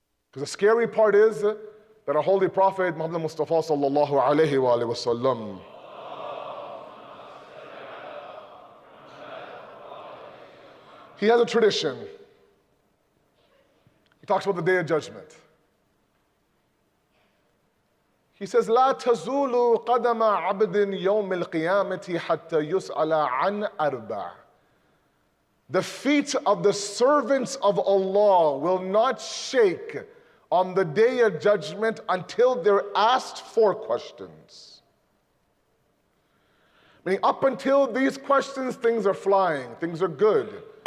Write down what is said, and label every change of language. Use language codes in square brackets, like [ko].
[en] Because the scary part is that our holy prophet Muhammad Mustafa sallallahu alayhi wa sallam, he has a tradition. He talks about the Day of Judgment. He says, [ar] لا تزول قدم عبد يوم القيامة حتى يسأل عن أربع. [en] The feet of the servants of Allah will not shake on the Day of Judgment until they're asked 4 questions. Meaning up until these questions, things are flying, things are good.